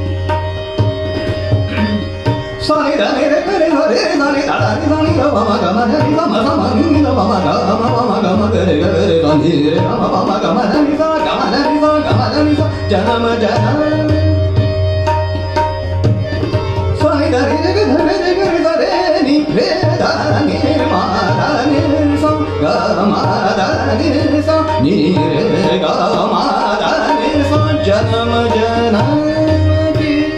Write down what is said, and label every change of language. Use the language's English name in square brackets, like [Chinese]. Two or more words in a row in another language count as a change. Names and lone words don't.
[Hindi] सानी दानी रे करे रे दानी दानी दानी गा मा गा मा रे गा मा मा नी गा मा गा मा रे रे दानी रे गा मा गा मा नी गा मा नी गा मा नी गा जन्म जन्म सानी दानी रे करे रे नी रे दानी मा दानी गा मा दानी सा नी रे गा मा दानी सा जन्म जन्म की